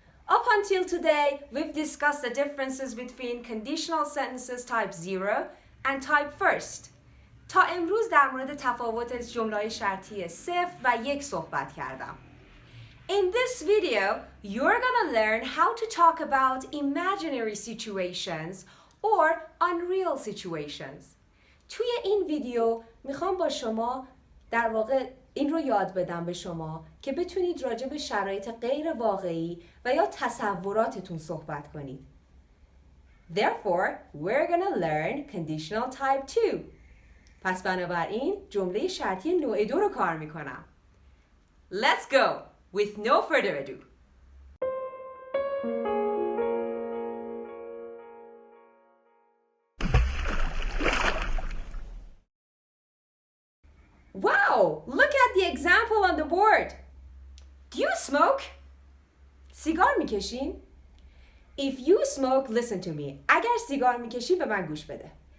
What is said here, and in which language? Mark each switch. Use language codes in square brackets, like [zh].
[en] Up until today, we've discussed the differences between conditional sentences type 0 and type first. [fa] تا امروز در مورد تفاوت جمله‌های شرطی 0 و 1 صحبت کردم. [en] In this video, you're gonna learn how to talk about imaginary situations or unreal situations. [fa] توی این ویدیو میخوام با شما در واقع این رو یاد بدم به شما که بتونید راجع به شرایط غیر واقعی و یا تصوراتتون صحبت کنید. [en] Therefore, we're gonna learn conditional type 2. [fa] پس بنابراین جمله شرطی نوع 2 رو کار میکنم. [en] Let's go! With no further ado. Wow! Look at the example on the board. Do you smoke? [fa] سیگار میکشین؟ [en] If you smoke, listen to me. [fa] اگر سیگار میکشی به من گوش بده.